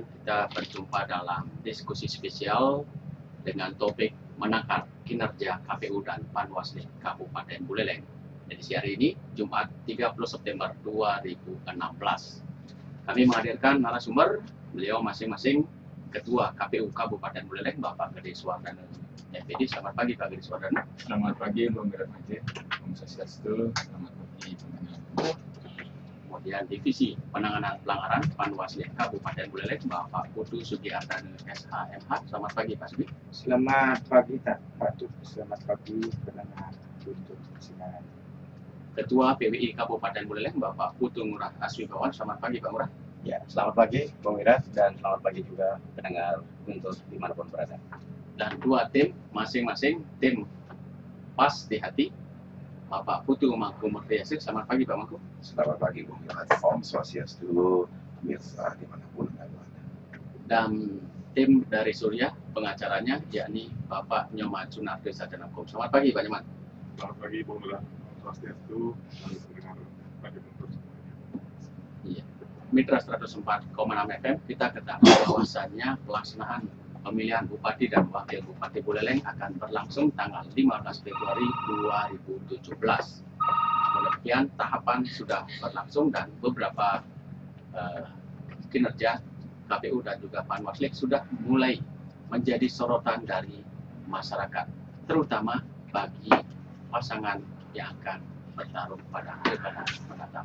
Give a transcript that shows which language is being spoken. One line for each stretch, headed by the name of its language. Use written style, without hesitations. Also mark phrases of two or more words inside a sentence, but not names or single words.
Indonesian: Kita berjumpa dalam diskusi spesial dengan topik menakar kinerja KPU dan Panwaslu Kabupaten Buleleng. Edisi hari ini, Jumat 30 September 2016. Kami menghadirkan narasumber, beliau masing-masing Ketua KPU Kabupaten Buleleng, Bapak Gede Suwardana MPD. Selamat pagi Pak Gede Suwardana. Selamat pagi Bung Wiratmaja.
Sanskrit: Om Swastiastu.
Indonesian: Selamat pagi teman-teman. Kemudian Divisi Penanganan Pelanggaran Panwaslu Kabupaten Buleleng, Bapak Putu Sugiardana SHMH. Selamat pagi Pak Sugi. Selamat pagi Pak Tut. Selamat pagi pendengar untuk siaran. Ketua PWI Kabupaten Buleleng, Bapak Putu Ngurah Aswibawan. Selamat pagi Pak Ngurah. Ya, selamat pagi Bung Wirat dan selamat pagi juga pendengar untuk dimanapun berada. Dan dua tim, masing-masing tim Pas di Hati, Bapak Putu Mangku Murtiasir. Selamat pagi Pak Mangku. Selamat pagi Bung Wirat.
Sanskrit: Om Swastiastu,
Indonesian: pemirsa dimanapun Anda. Dan tim dari Surya, pengacaranya yakni Bapak Nyoman Sunardi Sajanangkum. Selamat pagi Pak Nyoman. Selamat pagi Bung Wirat.
Sanskrit: Om Swastiastu.
Indonesian: Lalu pendengar pada bentuk semuanya. Iya. Mitra 104,6 FM, kita ketahui bahwasannya pelaksanaan pemilihan Bupati dan Wakil Bupati Buleleng akan berlangsung tanggal 15 Februari 2017. Demikian tahapan sudah berlangsung dan beberapa kinerja KPU dan juga Panwaslu sudah mulai menjadi sorotan dari masyarakat, terutama bagi pasangan yang akan bertarung pada pilkada mendatang.